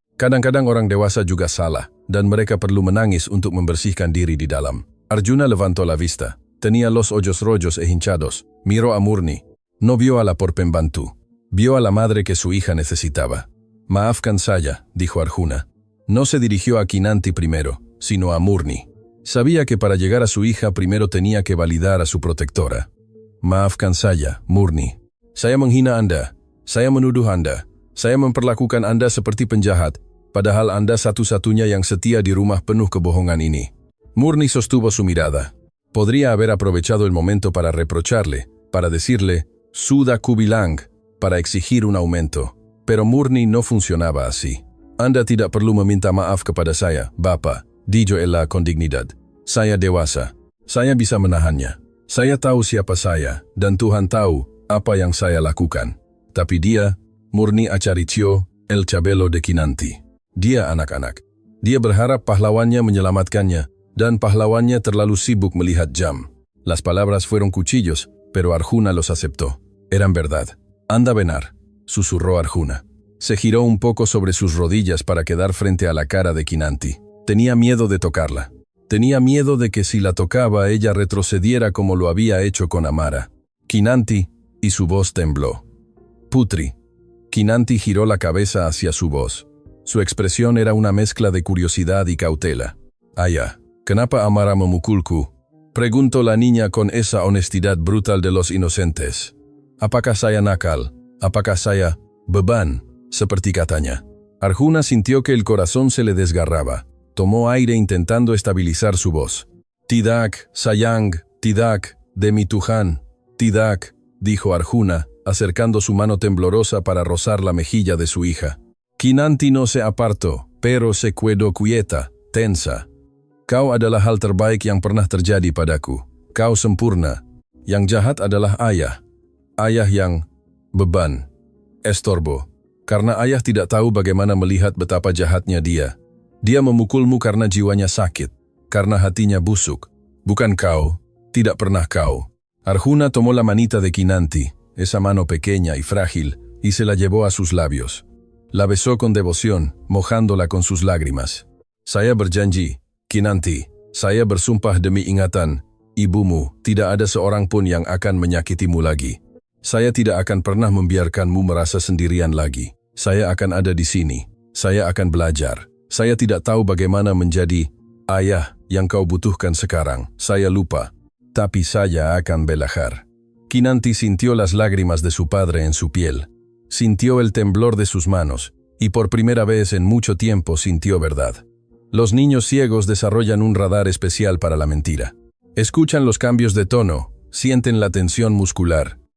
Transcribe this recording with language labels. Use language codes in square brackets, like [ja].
[id] «Kadang-kadang orang dewasa juga salah, dan mereka perlu menangis untuk membersihkan diri di dalam». [es] Arjuna levantó la vista. Tenía los ojos rojos e hinchados. Miró a Murni. No vio a la porpembantu. Vio a la madre que su hija necesitaba. [id] «Maafkan saya», [es] dijo Arjuna. No se dirigió a Kinanti primero, sino a Murni. Sabía que para llegar a su hija primero tenía que validar a su protectora. [id] «Maafkan saya, Murni. Saya menghina Anda. Saya menuduh Anda. Saya memperlakukan Anda seperti penjahat, padahal Anda satu-satunya yang setia di rumah penuh kebohongan ini». [es] Murni sostuvo su mirada. Podría haber aprovechado el momento para reprocharle, para decirle [id] «Sudah kubilang», [es] para exigir un aumento. Pero Murni no funcionaba así. [id] «Anda tidak perlu meminta maaf kepada saya, Bapak», [es] dijo ella con dignidad. [id] «Saya dewasa. Saya bisa menahannya. Saya tahu siapa saya, dan Tuhan tahu apa yang saya lakukan. Tapi dia», [es] Murni acarició el cabello de Kinanti. [id] «Dia anak-anak. Dia berharap pahlawannya menyelamatkannya, dan pahlawannya terlalu sibuk melihat jam». [es] Las palabras fueron cuchillos, pero Arjuna los aceptó. Eran verdad. [id] «Anda benar», [es] susurró Arjuna. Se giró un poco sobre sus rodillas para quedar frente a la cara de Kinanti. Tenía miedo de tocarla. Tenía miedo de que si la tocaba ella retrocediera como lo había hecho con Amara. «Kinanti», y su voz tembló. «Putri». Kinanti giró la cabeza hacia su voz. Su expresión era una mezcla de curiosidad y cautela. [id] «Ayah, ¿kenapa Amara memukulku?», [es] preguntó la niña con esa honestidad brutal de los inocentes. [id] «Apakah saya nakal? Apakah saya beban?», seperti katanya. [es] Arjuna sintió que el corazón se le desgarraba. Tomó aire intentando estabilizar su voz. [id] «Tidak, sayang, tidak, demi Tuhan, tidak», [es] dijo Arjuna, acercando su mano temblorosa para rozar la mejilla de su hija. Kinanti no se apartó, pero se quedó quieta, tensa. [id] «Kau adalah hal terbaik yang pernah terjadi padaku. Kau sempurna. Yang jahat adalah ayah. Ayah yang beban, estorbo. Karena ayah tidak tahu bagaimana melihat betapa jahatnya dia. Dia memukulmu karena jiwanya sakit, karena hatinya busuk. Bukan kau, tidak pernah kau». [es] Arjuna tomó la manita de Kinanti, esa mano pequeña y frágil, y se la llevó a sus labios. La besó con devoción, mojándola con sus lágrimas. [id] «Saya berjanji, Kinanti, saya bersumpah demi ingatan ibumu, tidak ada seorang pun yang akan menyakitimu lagi. Saya tidak akan pernah membiarkanmu merasa sendirian lagi. Saya akan ada di sini. Saya akan belajar. Saya tidak tahu bagaimana menjadi ayah yang kau butuhkan sekarang. Saya lupa. Tapi saya akan belajar». [es] Kinanti sintió las lágrimas de su padre en su piel. Sintió el temblor de sus manos, y por primera vez en mucho tiempo sintió verdad. Los niños ciegos desarrollan un radar especial para la mentira. Escuchan los cambios de tono, sienten la tensión muscular.